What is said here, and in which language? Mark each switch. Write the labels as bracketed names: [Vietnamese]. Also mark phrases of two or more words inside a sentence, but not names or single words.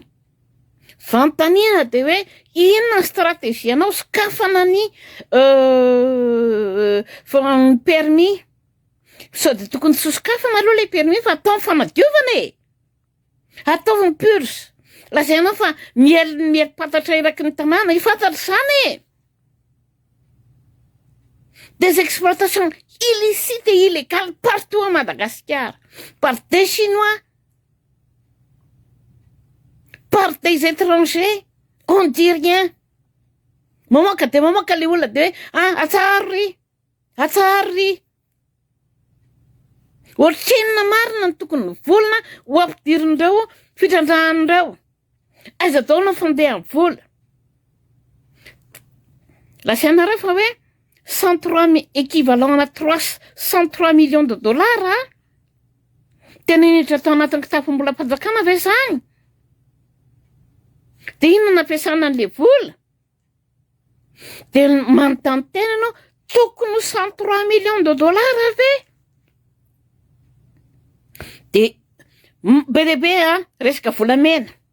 [Malagasy] Fanontaniana dia hoe inona stratégie anao sokafana ny permis. Sao dia tokony tsy sokafana aloha le permis fa atao fanadiovana e. Ataovy ny purge. Lazainao fa miely patatra eraky ny tanàna, ifantatra izany e. [French] Des exploitations illicites et illégales partout à Madagascar, par des Chinois, par des étrangers, on ne dit rien. [Malagasy] Mamoaka le olona dia hoe atsary. Ohatrinona marina ny tokony ny volana ho ampidirindreo fitrandrahan'ireo. Aiza daola ny fandehan'ny vola. Lasainareo fa hoe [French] 103 équivalent à 103 millions de dollars [Malagasy] tena initra tao anatin'ny kitapo-mbolam-panjakana ve zany? Dia inona nampiasana an'le vola? Dia manontany tena ianao, tokony ho 103 [French] millions de dollars [Malagasy] ve? Dia be lehibe resaka volamena.